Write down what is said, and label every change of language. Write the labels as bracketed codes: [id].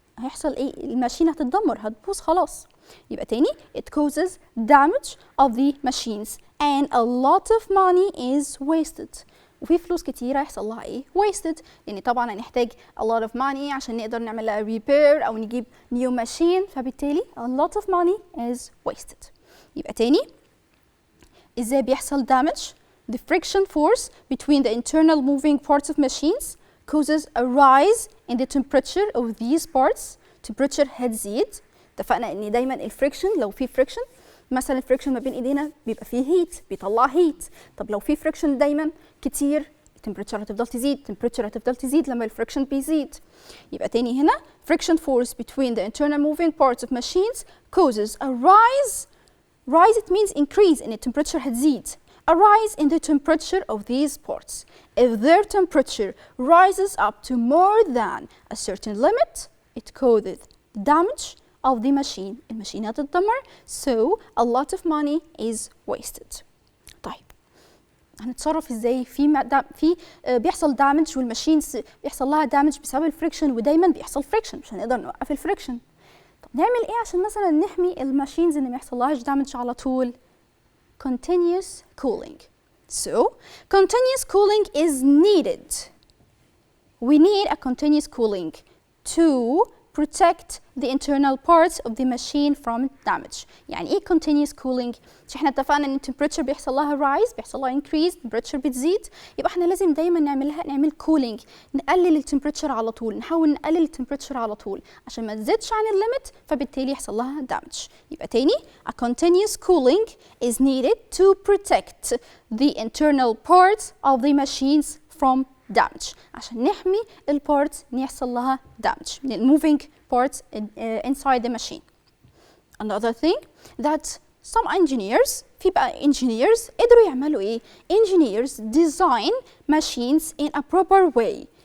[ar] هيحصل ايه؟ الماشين هتتدمر، هتبوظ خلاص. يبقى تاني [en] it causes damage of the machines and a lot of money is wasted. [ar] وفي فلوس كتيرة هيحصل لها ايه؟ wasted، لأن طبعا هنحتاج [en] a lot of money [ar] عشان نقدر نعمل لها repair أو نجيب [en] new machine، [ar] فبالتالي [en] a lot of money is wasted. [ar] يبقى تاني ازاي بيحصل [en] damage؟ The friction force between the internal moving parts of machines causes a rise in the temperature of these parts. [ar] temperature هتزيد. اتفقنا ان دايما الفريكشن لو في فريكشن، مثلا الفريكشن ما بين ايدينا بيبقى فيه هيت، بيطلع هيت. طب لو في فريكشن دايما كتير التمبريتشر هتفضل تزيد، التمبريتشر هتفضل تزيد لما الفريكشن بيزيد. يبقى تاني هنا [en] friction force between the internal moving parts of machines causes a rise. rise it means increase in the temperature [ar] هتزيد. [en] A rise in the temperature of these parts. If their temperature rises up to more than a certain limit, it causes damage of the machine. [ar] الماشين هتتدمر. [en] So a lot of money is wasted. [ar] طيب هنتصرف ازاي في بيحصل دامج والماشينز بيحصل لها دامج بسبب الفريكشن، ودايما بيحصل فريكشن مش هنقدر نوقف الفريكشن. طب نعمل ايه عشان مثلا نحمي الماشينز ان ما يحصلهاش دامج على طول؟ [en] continuous cooling. So continuous cooling is needed. We need a continuous cooling to protect the internal parts of the machine from damage. [ar] يعني ايه continuous cooling؟ مش احنا اتفقنا ان temperature بيحصل لها rise، بيحصل لها increase، temperature بتزيد، يبقى احنا لازم دايما نعمل cooling، نقلل التمبريتشر على طول، نحاول نقلل التمبريتشر على طول عشان ما تزيدش عن الليميت فبالتالي يحصل لها damage. [en] يبقى تاني a continuous cooling is needed to protect the internal parts of the machines from damage، [ar] عشان نحمي البارتس ان يحصل لها [en] damage من moving parts inside the machine. Another thing that some engineers، [ar] في بقى engineers قدروا يعملوا ايه؟ [en] engineers design machines in a proper way.